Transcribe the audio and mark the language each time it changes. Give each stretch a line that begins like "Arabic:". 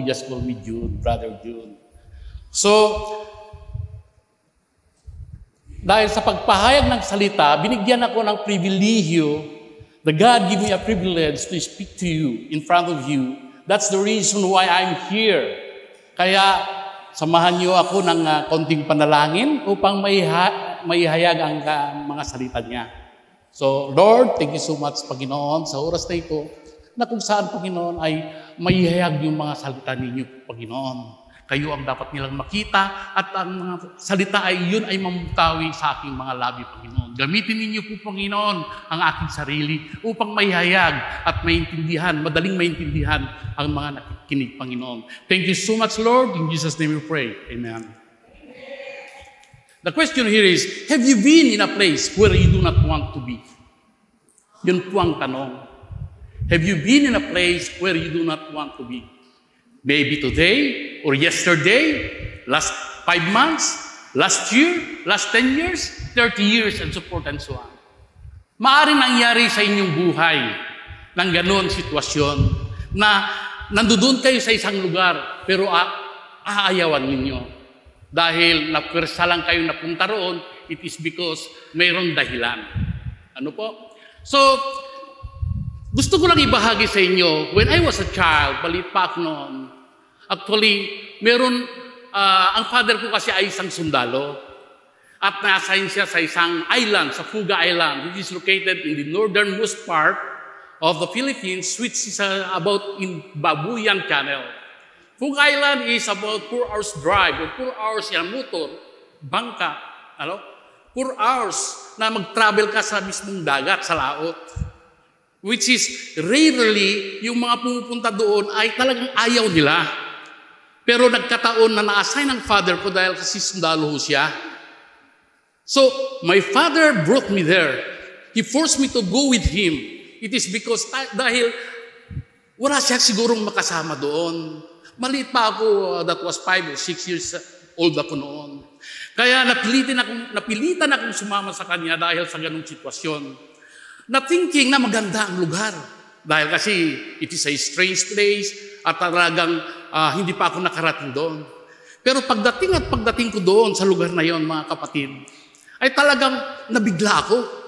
English: You just call me June, Brother June.
Filipino: So, dahil sa pagpahayag ng salita, binigyan ako ng pribilehyo.
English: The God gave me a privilege to speak to you in front of you. That's the reason why I'm here.
Filipino: Kaya, samahan niyo ako ng konting panalangin upang maihayag ang mga salita niya.
English: So, Lord, thank you so much,
Filipino: Panginoon, sa oras na ito, na kung saan, Panginoon, ay maihayag yung mga salita ninyo, Panginoon. Kayo ang dapat nilang makita at ang mga salita ay yun ay mamutawi sa aking mga labi, Panginoon. Gamitin ninyo po, Panginoon, ang aking sarili upang maihayag at maintindihan, madaling maintindihan ang mga nakikinig, Panginoon.
English: Thank you so much, Lord. In Jesus' name we pray. Amen. The question here is, have you been in a place where you do not want to be?
Filipino: Yun po ang tanong.
English: Have you been in a place where you do not want to be? Maybe today or yesterday, last 5 months, last year, last 10 years, 30 years, and so forth and so on.
Filipino: Maaaring nangyari sa inyong buhay ng ganoon sitwasyon na nandoon kayo sa isang lugar pero aayawan ninyo. Dahil napwersa lang kayo napunta roon,
English: it is because
Filipino: mayroong dahilan. Ano po? So, gusto ko lang ibahagi sa inyo,
English: when I was a child,
Filipino: balit pa ako noon, actually, ang father ko kasi ay isang sundalo. At na-assign siya sa isang island, sa
English: Fuga Island, which is located in the northernmost part of the Philippines, which is about in Babuyan Channel.
Filipino: Fuga Island
English: is about 4 hours drive,
Filipino: or 4 hours yung motor, bangka, 4 hours na mag-travel ka sa mismong dagat, sa laot. Which is, rarely, yung mga pumupunta doon ay talagang ayaw nila. Pero nagkataon na na-assign ng father ko dahil kasi sundalo siya.
English: So, my father brought me there. He forced me to go with him. It is because
Filipino: dahil wala siya sigurong makasama doon. Maliit pa ako,
English: that was 5 or 6 years old
Filipino: ako noon. Kaya napilitan akong sumama sa kanya dahil sa ganung sitwasyon. Na thinking na maganda ang lugar. Dahil kasi
English: it is a strange place
Filipino: at talagang hindi pa ako nakarating doon. Pero pagdating ko doon sa lugar na yon, mga kapatid, ay talagang nabigla ako.